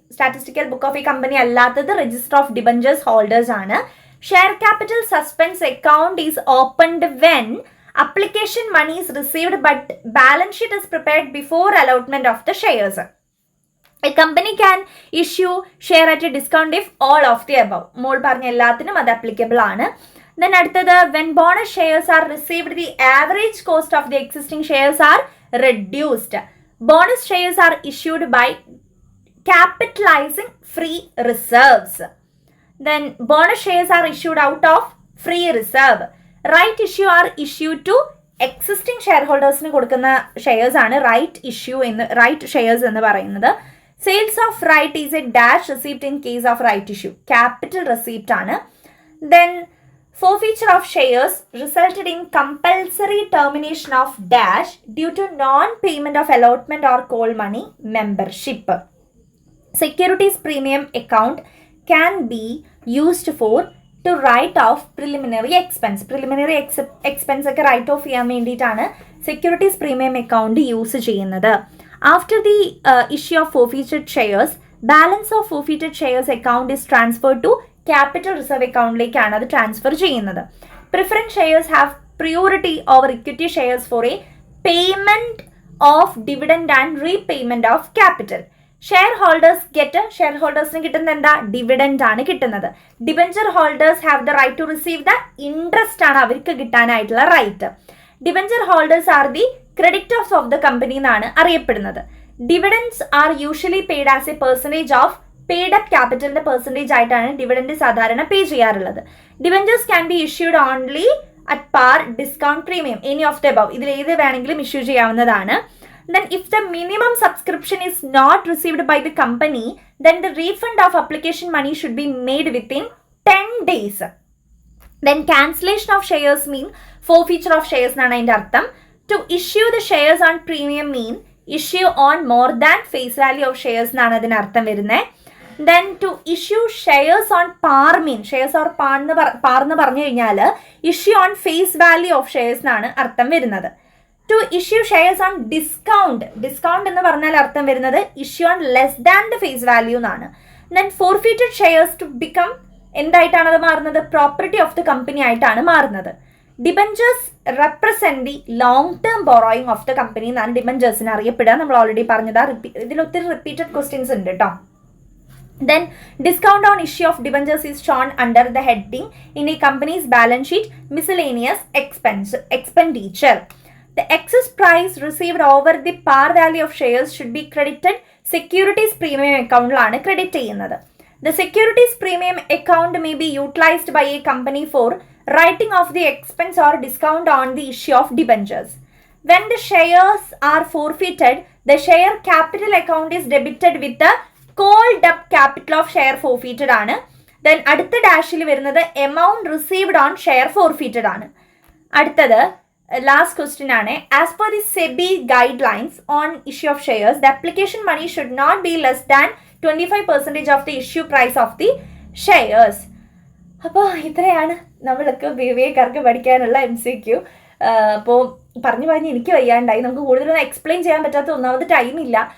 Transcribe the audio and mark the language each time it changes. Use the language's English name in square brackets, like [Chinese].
[English] Statistical book of a company [Malayalam] അല്ലാത്തത് [English] register of debentures holders ആണ്. Share capital suspense account is opened when application money is received but balance sheet is prepared before allotment of the shares. A company can issue share at a discount if all of the above. [Malayalam] മോൾ പറഞ്ഞ എല്ലാത്തിനും അത് applicable ആണ്. [English] Then [Malayalam] അടുത്തത് [English] when bonus shares are received, the average cost of the existing shares are reduced. Bonus shares are issued by capitalizing free reserves. Then bonus shares are issued out of free reserve. Right issue are issued to existing shareholders [Malayalam] ന് കൊടുക്കുന്ന shares ആണ് right shares എന്ന് പറയുന്നത്. [English] Sales of right is a dash receipt in case of right issue. Capital receipt ആണ്. Then forfeiture of shares resulted in compulsory termination of dash due to non-payment of allotment or call money membership. Securities premium account can be used to write off preliminary expense. [Malayalam] Preliminary expense ഒക്കെ write off ചെയ്യാൻ വേണ്ടിയിട്ടാണ് securities premium account use ചെയ്യുന്നത്. [English] After the issue of forfeited shares, balance of forfeited shares account is transferred to capital reserve accountലേക്കാണ് [Malayalam] അത് transfer ചെയ്യുന്നത്. [English] Preference shares have priority over equity shares for a payment of dividend and repayment of capital. [Malayalam] ഷെയർഹോൾഡേഴ്സിന് കിട്ടുന്നത് എന്താ? Dividend ആണ് കിട്ടുന്നത്. [English] debenture holders have the right to receive the interest [Malayalam] ആണ് അവർക്ക് കിട്ടാനായിട്ടുള്ള right. [English] debenture holders are the creditors of the company [Malayalam] എന്നാണ് അറിയപ്പെടുന്നത്. [English] dividends are usually paid as a percentage of paid up ക്യാപിറ്റലിന്റെ [Malayalam] percentage ആയിട്ടാണ് dividend സാധാരണ പേ ചെയ്യാറുള്ളത്. [English] Debentures can be issued only at par, discount, premium, any of the above. [Malayalam] ഇതിൽ ഏത് വേണമെങ്കിലും issue ചെയ്യാവുന്നതാണ്. [English] Then if the minimum subscription is not received by the company, then the refund of application money should be made within 10 days. Then cancellation of shares mean forfeiture of shares [Malayalam] എന്നാണ് അതിൻ്റെ അർത്ഥം. [English] To issue the shares on premium mean issue on more than face value of shares [Malayalam] എന്നാണ് അതിനർത്ഥം വരുന്നത്. [English] Then to issue shares on par mean shares or par [Malayalam] എന്ന് പറഞ്ഞു കഴിഞ്ഞാൽ [English] issue on face value of shares [Malayalam] എന്നാണ് അർത്ഥം വരുന്നത്. [English] To issue shares on discount [Malayalam] എന്ന് പറഞ്ഞാൽ അർത്ഥം വരുന്നത് [English] issue on less than the face value എന്നാണ്. Then forfeited shares to become [Malayalam] എന്തായിട്ടാണ് അത് മാറുന്നത്? [English] property of the company [Malayalam] ആയിട്ടാണ് മാറുന്നത്. [English] debentures represent the long term borrowing of the company [Malayalam] എന്നാണ് ഡിബഞ്ചേഴ്സിന് അറിയപ്പെടുക. നമ്മൾ ഓൾറെഡി പറഞ്ഞതാ. ഇതിൽ ഒത്തിരി റിപ്പീറ്റഡ് ക്വസ്റ്റ്യൻസ് ഉണ്ട് കേട്ടോ. [English] Then discount on issue of debentures is shown under the heading in a company's balance sheet miscellaneous expenditure. The excess price received over the par value of shares should be credited securities premium account ലാണ് [Malayalam] credit ചെയ്യുന്നത്. [English] The securities premium account may be utilized by a company for writing off the expense or discount on the issue of debentures. When the shares are forfeited, the share capital account is debited with the called up capital of share forfeited ആണ്. Then [Malayalam] അടുത്ത ഡാഷിൽ വരുന്നത് [English] amount received on share forfeited ആണ്. [Malayalam] അടുത്തത് last question ആണ്. [English] As per the SEBI guidelines on issue of shares the application money should not be less than 25% of the issue price of the shares. [Malayalam] അപ്പോൾ ഇത്രയാണ് നമ്മൾക്ക് BBAക്കാർക്ക് പഠിക്കാനുള്ള MCQ. അപ്പോൾ പറഞ്ഞു എനിക്ക് വയ്യാണ്ടായി. നമുക്ക് കൂടുതലൊന്നും എക്സ്പ്ലെയിൻ ചെയ്യാൻ പറ്റാത്ത ഒന്നാമത് ടൈമില്ല.